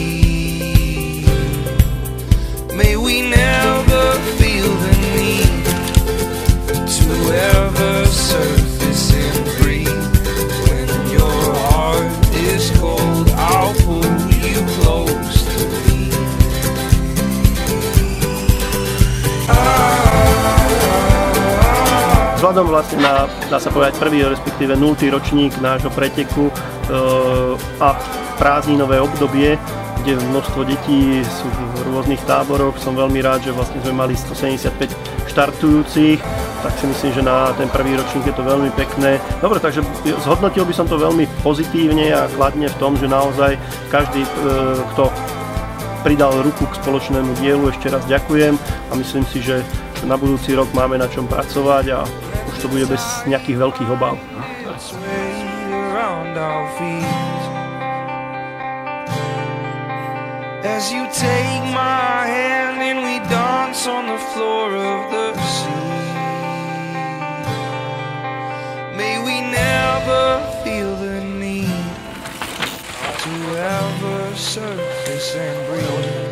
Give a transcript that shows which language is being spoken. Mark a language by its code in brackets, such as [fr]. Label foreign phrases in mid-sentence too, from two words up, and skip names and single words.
[en] May we never feel the need to ever surface and breathe. When your heart is cold, I'll pull you close to me. [sk] Vzhľadom vlastne na, dá sa povedať, prvý, respektíve 0. ročník nášho preteku a prázdninové obdobie, kde množstvo detí sú v rôznych táboroch. Som veľmi rád, že vlastne sme mali 175 štartujúcich, tak si myslím, že na ten prvý ročník je to veľmi pekné. Dobre, takže zhodnotil by som to veľmi pozitívne a kladne v tom, že naozaj každý, kto pridal ruku k spoločnému dielu, ešte raz ďakujem a myslím si, že na budúci rok máme na čom pracovať a už to bude bez nejakých veľkých obáv. [en] As you take my hand and we dance footprints on the floor of the sea. May we never feel the need to ever surface and breathe.